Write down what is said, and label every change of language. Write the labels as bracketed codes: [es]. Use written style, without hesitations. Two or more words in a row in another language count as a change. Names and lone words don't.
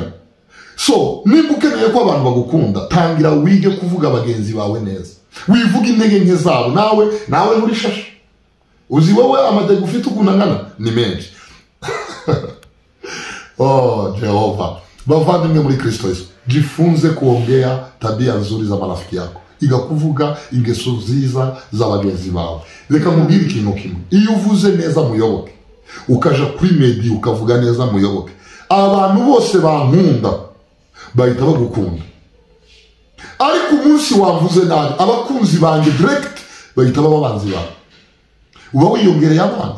[rw] So nimba ukeneye ko abantu bagukunda, tangira wige kuvuga bagenzi bawe neza, wivuga intege nke zabo. nawe nturi shasha, uzi wowe amateka ufite ukunangana ni menshi. Oh Jehova, bavandimwe muri Kristo Yesu, [sw] jifunze kuongea tabia nzuri za marafiki yako, [rw] iga kuvuga ingeso nziza za bagenzi bawe. Reka mubwire ikintu kimwe, iyo uvuze neza muyoboke, ukaja kuri media ukavuga neza muyoboke, abantu bose bankunda bahita bagukunda. Ariko umunsi wavuze nabi, abakunzi banje direct bahita baba abanzi bawe, uba wiyongereye abanzi.